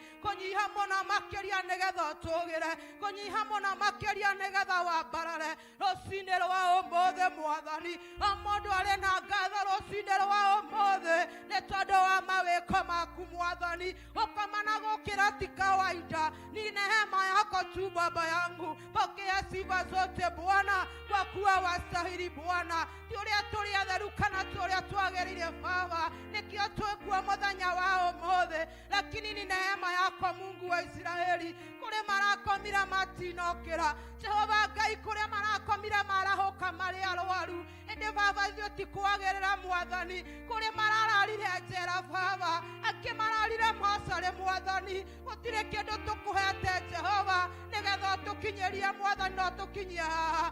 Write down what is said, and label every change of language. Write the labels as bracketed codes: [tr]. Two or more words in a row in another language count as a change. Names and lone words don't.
[ki] Kũnyiha mũno makĩria nĩgetha ũtũgĩre. Kũnyiha mũno makĩria nĩgetha wambarare rũcinĩ rwa ũmũthĩ Mwathani. O mũndũ arĩ na ngatho rũcinĩ rwa ũmũthĩ nĩ tondũ wa mawĩko maku Mwathani. Ũkoma na gũkĩra ti kawaida. [sw] Ni neema yako tu Baba yangu. Pokea sifa zote Bwana, kwa kuwa wastahili Bwana. [ki] Ti ũrĩa tũrĩ atheru kana ti ũrĩa twagĩrĩire Baba. Nĩkĩo twĩkuo mũthenya wa ũmũthĩ. [sw] Lakini ni neema yako Mungu wa Israeli. [ki] Kũrĩ marakomire matinokĩra. Jehova Ngai kũrĩa marakomire marahũka marĩ arwaru. Ĩndĩ Baba ithuĩ ti kwagĩrĩra Mwathani. Kũrĩ marararire njera Baba. Angĩ mararire mocarĩ Mwathani. Gũtirĩ kĩndũ tũkũhete Jehova nĩgetha ũtũkinyĩrie Mwathani no tũkinyie haha.